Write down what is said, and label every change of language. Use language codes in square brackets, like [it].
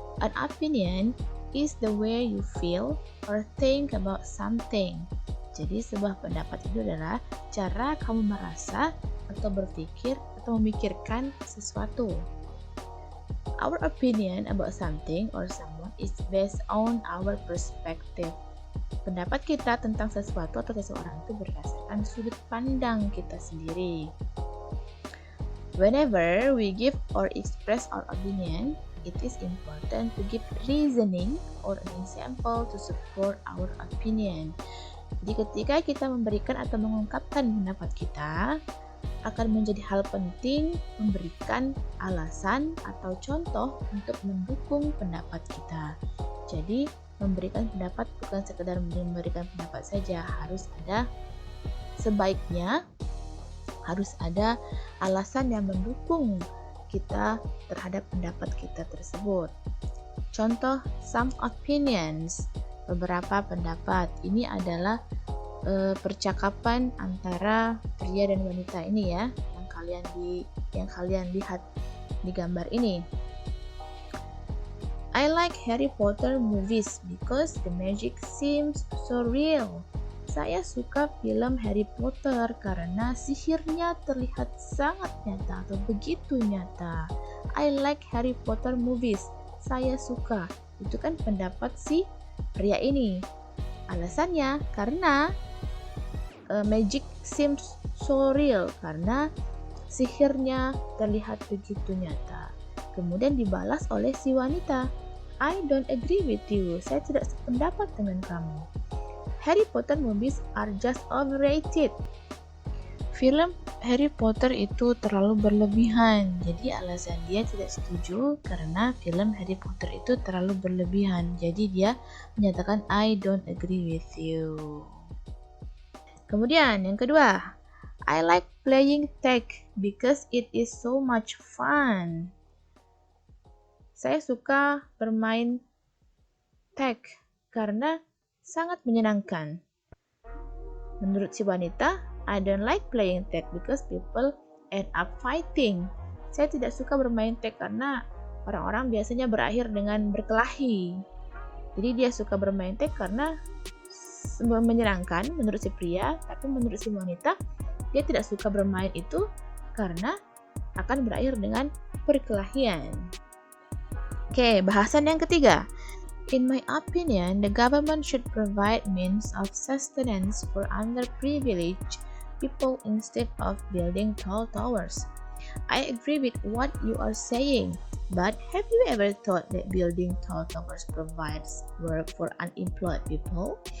[en] An opinion is the way you feel or think about something. [id] Jadi sebuah pendapat itu adalah cara kamu merasa atau berpikir atau memikirkan sesuatu. [en] Our opinion about something or someone is based on our perspective. [id] Pendapat kita tentang sesuatu atau seseorang itu berdasarkan sudut pandang kita sendiri. [en] Whenever we give or express our opinion, it is important to give reasoning or an example to support our opinion. [id] Jadi ketika kita memberikan atau mengungkapkan pendapat kita, akan menjadi hal penting memberikan alasan atau contoh untuk mendukung pendapat kita. Jadi memberikan pendapat bukan sekedar memberikan pendapat saja, sebaiknya harus ada alasan yang mendukung kita terhadap pendapat kita tersebut. Contoh, [en] some opinions, [id] beberapa pendapat. Ini adalah percakapan antara pria dan wanita ini ya, yang kalian lihat di gambar ini. [en] I like Harry Potter movies because the magic seems so real. [id] Saya suka film Harry Potter karena sihirnya terlihat sangat nyata atau begitu nyata. [en] I like Harry Potter movies. [id] Saya suka. Itu kan pendapat si pria ini. Alasannya karena [en] magic seems so real, [id] karena sihirnya terlihat begitu nyata. Kemudian dibalas oleh si wanita, [en] I don't agree with you. [id] Saya tidak sependapat dengan kamu. [en] Harry Potter movies are just overrated. [id] Film Harry Potter itu terlalu berlebihan. Jadi alasan dia tidak setuju karena film Harry Potter itu terlalu berlebihan. Jadi dia menyatakan [en] I don't agree with you. [id] Kemudian yang kedua, [en] I like playing tag because it is so much fun. [id] Saya suka bermain tag karena sangat menyenangkan. Menurut si wanita, [en] I don't like playing tag because people end up fighting. [id] Saya tidak suka bermain tag karena orang-orang biasanya berakhir dengan berkelahi. Jadi dia suka bermain tag karena menyenangkan menurut si pria, tapi menurut si wanita, dia tidak suka bermain itu karena akan berakhir dengan perkelahian. Oke, bahasan yang ketiga. [en] In my opinion, the government should provide means of sustenance for underprivileged people instead of building tall towers. I agree with what you are saying, but have you ever thought that building tall towers provides work for unemployed people?